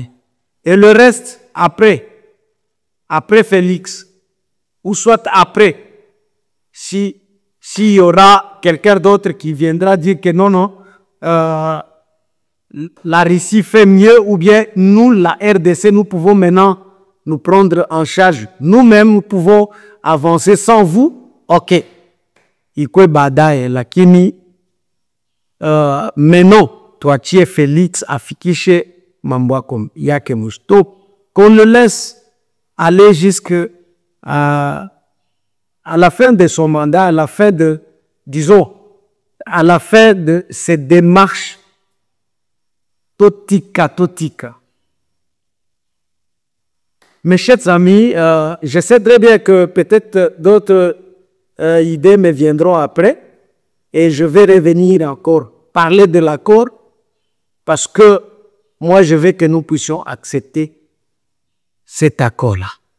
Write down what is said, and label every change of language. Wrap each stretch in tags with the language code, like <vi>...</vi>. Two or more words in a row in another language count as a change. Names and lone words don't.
<fr>Et le reste, après Félix, ou soit après, s'il y aura quelqu'un d'autre qui viendra dire que non, la Russie fait mieux, ou bien nous, la RDC, nous pouvons maintenant nous prendre en charge. Nous-mêmes, nous pouvons avancer sans vous. Ok.</fr> <sw>Ikwe badaye, lakini maintenant,</sw> <fr>toi tu es</fr> <sw>Félix afikishe mambo yake mustop,</sw> <fr>qu'on le laisse aller jusqu'à à la fin de son mandat, à la fin de, disons, à la fin de cette démarche totika. Mes chers amis, je sais très bien que peut-être d'autres idées me viendront après et je vais revenir encore parler de l'accord parce que moi je veux que nous puissions accepter cet accord-là.</fr>